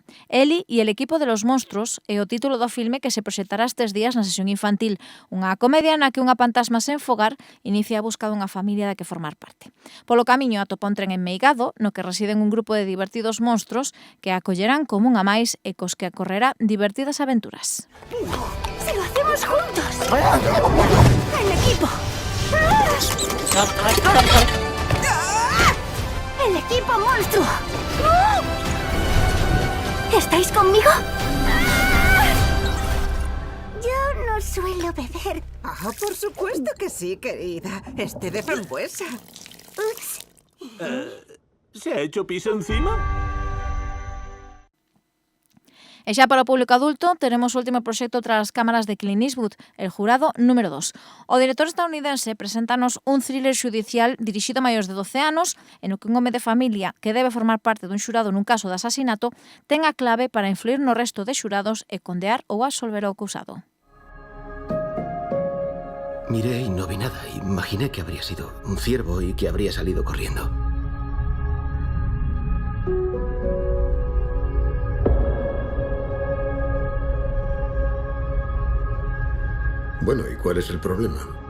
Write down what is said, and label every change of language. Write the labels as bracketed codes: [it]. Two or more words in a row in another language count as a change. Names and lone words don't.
[gl] Eli e el equipo de los monstruos é o título do filme que se proxectará estes días na sesión infantil, unha comedia na que unha fantasma sen fogar inicia a busca dunha familia da que formar parte. Polo camiño atopa un tren enmeigado no que residen un grupo de divertidos monstruos que a acollerán como unha máis e cos que acorrerá divertidas aventuras. [es] ¡Si lo hacemos juntos! ¡El equipo! ¡El equipo monstruo! ¿Estáis conmigo? Yo no suelo beber. Ah, por supuesto que sí, querida. Este de frambuesa. Ups. ¿Se ha hecho pis encima? [gl] E xa para o público adulto, teremos o último proxecto tras as cámaras de Clint Eastwood, El Jurado número 2. O director estadounidense presentanos un thriller xudicial dirixido a maiores de 12 anos, en o que un home de familia que debe formar parte dun xurado nun caso de asasinato ten a clave para influir no resto de xurados e condear ou absolver o acusado. [es] Miré y no vi nada. Imaginé que habría sido un ciervo y que habría salido corriendo. Bueno, ¿y cuál es el problema?